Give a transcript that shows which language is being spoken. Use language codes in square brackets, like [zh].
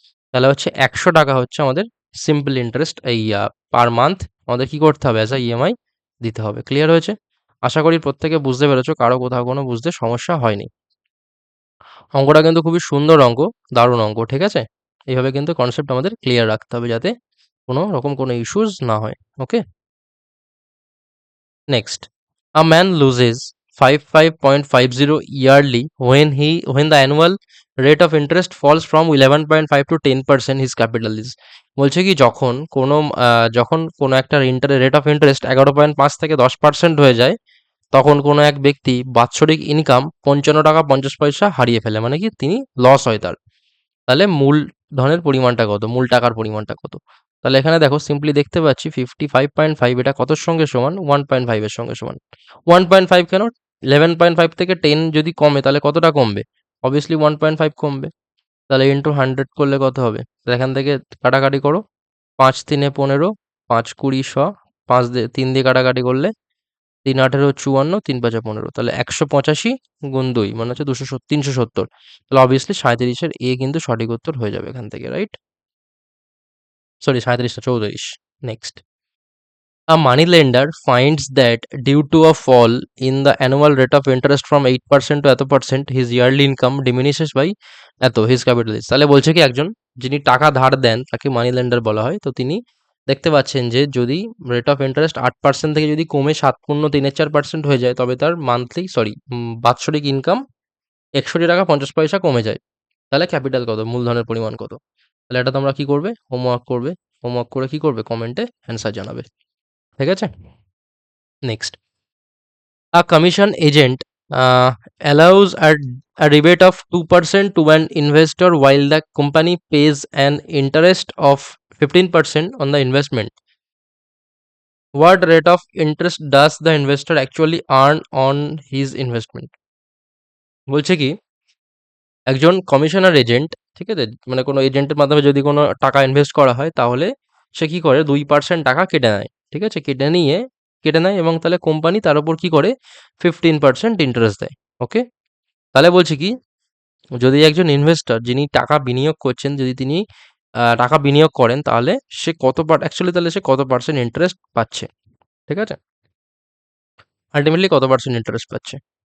[bn] তাহলে হচ্ছে 100 টাকা হচ্ছে আমাদের সিম্পল ইন্টারেস্ট এই পার মান্থ আমাদের কি করতে হবে, অ্যাজ আ ইএমআই দিতে হবে। ক্লিয়ার হয়েছে? আশা করি প্রত্যেকে বুঝতে পেরেছো, কারো কোথাও কোনো বুঝতে সমস্যা হয়নি। অঙ্কটা কিন্তু খুবই সুন্দর অঙ্ক, দারুণ অঙ্ক, ঠিক আছে? এইভাবে কিন্তু কনসেপ্ট আমাদের ক্লিয়ার রাখতে হবে যাতে কোনো রকম কোনো ইস্যুস না হয়। ওকে, next. [en] A man loses 55.50 yearly when the annual rate of interest falls from 11.5 to 10%, his capital is। [bn] বলছে কি যখন কোনো একটা রেট অফ ইন্টারেস্ট 11.5 থেকে 10% হয়ে যায়, তখন কোনো এক ব্যক্তি বাৎসরিক ইনকাম 55 টাকা 50 পয়সা হারিয়ে ফেলে, মানে কি তিনি লস হয় তার। তাহলে মূলধনের পরিমাণটা কত, মূল টাকার পরিমাণটা কত? তাহলে এখানে দেখো সিম্পলি দেখতে পাচ্ছি 55.5 এটা কতর সঙ্গে সমান, 1.5 এর সঙ্গে সমান। 1.5 কেন, 11.5 থেকে 10 যদি কমে তাহলে কতটা কমবে, অবভিয়াসলি 1.5 কমবে। তাহলে ইন্টু 100 করলে কত হবে, তাহলে এখান থেকে কাটাকাটি করো, 5 3 15, 5 20 5 দিয়ে 3 দিয়ে কাটাকাটি করলে 3 18 54, 3 5 15, তাহলে 185 গুণ 2 মানে হচ্ছে 370। তাহলে অবভিয়াসলি 37-এর এ কিন্তু সঠিক উত্তর হয়ে যাবে এখান থেকে, রাইট? সরি 37 না 34। Next. [en] A money lender finds that due to a fall in the annual rate of interest from 8% to এত percent, his yearly income diminishes by এত, his capital is। [bn] তাহলে বলছে কি একজন যিনি টাকা ধার দেন তাকে মানি লেন্ডার বলা হয়। তো তিনি দেখতে পাচ্ছেন যে যদি রেট অফ ইন্টারেস্ট 8% থেকে যদি কমে 7.34% হয়ে যায়, তবে তার বাৎসরিক ইনকাম 61 টাকা 50 পয়সা কমে যায়। তাহলে ক্যাপিটাল কত, মূলধনের পরিমাণ কত? তাহলে এটা তোমরা কি করবে, হোমওয়ার্ক করবে। হোমওয়ার্ক করে কি করবে, কমেন্টে অ্যান্সার জানাবে। ঠিক আছে? Next. [en] A commission agent allows a rebate of 2% to an investor while the company pays an interest of 15% on the investment. What rate of interest does the investor actually earn on his investment? [bn] বলছে কি একজন commissioner agent, ঠিক আছে, মানে কোনো এজেন্টের মাধ্যমে যদি কোনো টাকা ইনভেস্ট করা হয় তাহলে সে কি করে 2% টাকা কেটে নেয়, ঠিক আছে, কেটে নেয় এবং তাহলে কোম্পানি তার উপর কি করে 15% ইন্টারেস্ট দেয়। ওকে, তাহলে বলছি কি যদি একজন ইনভেস্টর যিনি টাকা বিনিয়োগ করছেন, যদি তিনি টাকা বিনিয়োগ করেন তাহলে সে তাহলে সে কত পার্সেন্ট ইন্টারেস্ট পাচ্ছে, ঠিক আছে, আলটিমেটলি কত পার্সেন্ট ইন্টারেস্ট পাচ্ছে।